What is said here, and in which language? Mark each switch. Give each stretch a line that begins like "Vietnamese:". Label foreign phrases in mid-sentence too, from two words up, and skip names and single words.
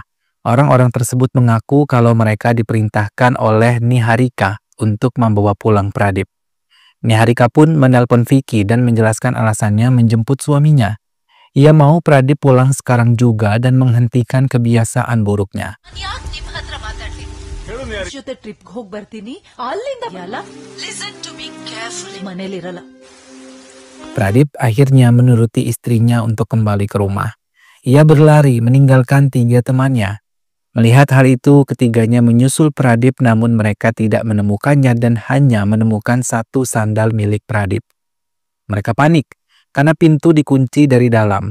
Indonesian: Orang-orang tersebut mengaku kalau mereka diperintahkan oleh Niharika untuk membawa pulang Pradip. Niharika pun menelpon Vicky dan menjelaskan alasannya menjemput suaminya. Ia mau Pradip pulang sekarang juga dan menghentikan kebiasaan buruknya.
Kannada: ಜೊತೆ ಟ್ರಿಪ್ಗೆ ಹೋಗಿ ಬರ್ತೀನಿ ಅಲ್ಲಿಂದ
English: Listen to me carefully.
Kannada: ಮನೇಲಿರಲ್ಲ
Indonesian: Pradip akhirnya menuruti istrinya untuk kembali ke rumah. Ia berlari meninggalkan 3 temannya. Melihat hal itu, ketiganya menyusul Pradip namun mereka tidak menemukannya dan hanya menemukan 1 sandal milik Pradip. Mereka panik karena pintu dikunci dari dalam.